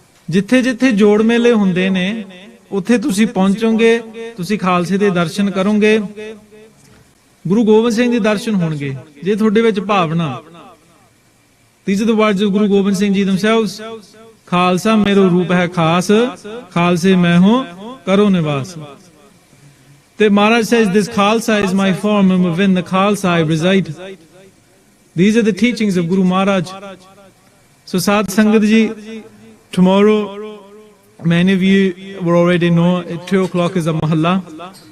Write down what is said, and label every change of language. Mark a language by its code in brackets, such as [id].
[pa] ਜਿੱਥੇ ਜਿੱਥੇ ਜੋੜ ਮੇਲੇ ਹੁੰਦੇ ਨੇ ਉੱਥੇ ਤੁਸੀਂ ਪਹੁੰਚੋਗੇ, ਤੁਸੀਂ ਖਾਲਸੇ ਦੇ ਦਰਸ਼ਨ ਕਰੋਗੇ, ਗੁਰੂ ਗੋਬਿੰਦ ਸਿੰਘ ਦੇ ਦਰਸ਼ਨ ਹੋਣਗੇ ਜੇ ਤੁਹਾਡੇ ਵਿੱਚ ਭਾਵਨਾ. [en] These are the words of Guru Gobind Singh Ji themselves. [pa] Khalsa ਮੇਰਾ ਰੂਪ ਹੈ ਖਾਸ, ਖਾਲਸੇ ਮੈਂ ਹੂੰ ਕਰੋ ਨਿਵਾਸ. [en] The Maharaj says this Khalsa is my form and within the Khalsa I reside. These are the teachings of Guru Maharaj. So Sadh Sangat Ji, tomorrow, many of you will already know, at 2 o'clock is a Mohalla.